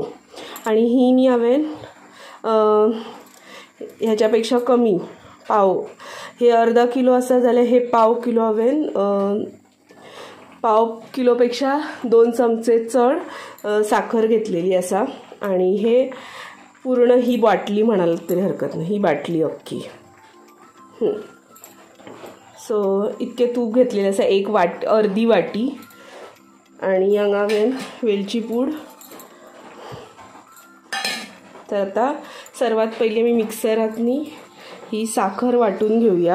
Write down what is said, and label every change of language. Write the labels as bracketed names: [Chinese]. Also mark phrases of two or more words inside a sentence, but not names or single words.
[Gowli] आणि ही न्ही हांवें ह्याच्यापेक्षा कमी पाव, हे अर्धा किलो आसा जाल्यार हे पाव किलो हांवें पाव किलोपेक्षा 2 चमचे चड साखर घेतलेली आसा। [Marathi] आणि हे पूर्ण ही बाटली म्हणाल तरी हरकत नाही, ही बाटली अख्खी। [Gowli] सो इतके तूप घेतलेले आसा, अर्धी वाटी। आणि हांगा हांवें वेलची पूड। [Marathi] तर आता सर्वात पहिले मी मिक्सरात न्ही ही साखर वाटून घेऊया।